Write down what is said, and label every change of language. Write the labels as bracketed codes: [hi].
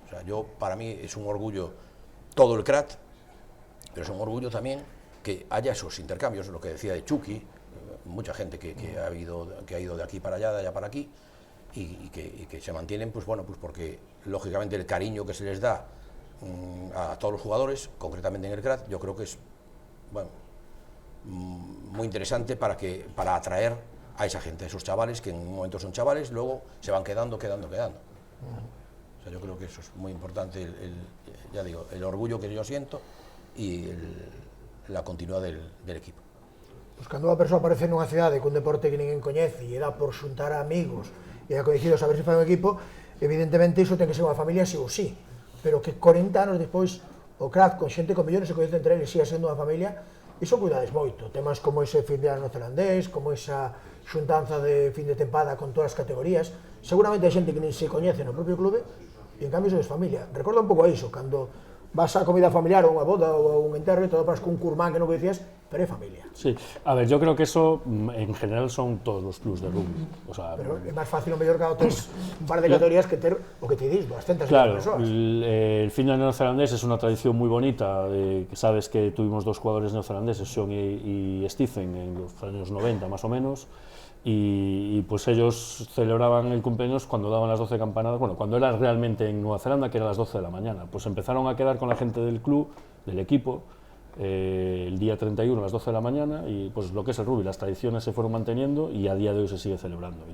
[es] O sea, para mí es un orgullo todo el CRAT, pero es un orgullo también que haya esos intercambios, lo que decía de Chucky, mucha gente que ha ido de aquí para allá, de allá para aquí, y que se mantienen, pues bueno, pues porque lógicamente el cariño que se les da a todos los jugadores, concretamente en el CRAT, yo creo que es, bueno, muy interesante para atraer a esa gente, a esos chavales que en un momento son chavales, luego se van quedando. O sea, yo creo que eso es muy importante, ya digo, el orgullo que yo siento y la continuidad del equipo. [gl] Pois cando unha persoa aparece nunha cidade cun deporte que ninguén coñece e dá por xuntar a amigos e a coñecidos a ver se fai un equipo, evidentemente iso ten que ser unha familia sí ou sí, pero que 40 anos despois o CRAT con xente con millóns se coñece entre eles siga sendo unha familia, iso cuidades moito. Temas como ese fin de ano neozelandés, como esa xuntanza de fin de tempada con todas as categorías, seguramente hai xente que nin se coñece no propio clube e en cambio sois familia. Recorda un pouco a iso, cando vas a comida familiar ou unha boda ou a un enterro e todo paras con un curmán que non coñecías, pero é familia. [es] Sí, a ver, yo creo que eso en general son todos los clubs de rugby. O sea, [gl] pero é máis fácil o mellor que tes un par de categorías que ter o que te dis, 200 claro, persoas. [es] El fin de neozelandés es una tradición muy bonita, que sabes que tuvimos dos jugadores neozelandeses, Sean y Stephen, en los años 90 más o menos, y pues ellos celebraban el cumpleaños cuando daban las 12 campanadas, bueno, cuando era realmente en Nueva Zelanda, que era las 12 de la mañana, pues empezaron a quedar con la gente del club, del equipo, el día 31 a las 12 de la mañana, y pues lo que es el rugby, las tradiciones se fueron manteniendo y a día de hoy se sigue celebrando.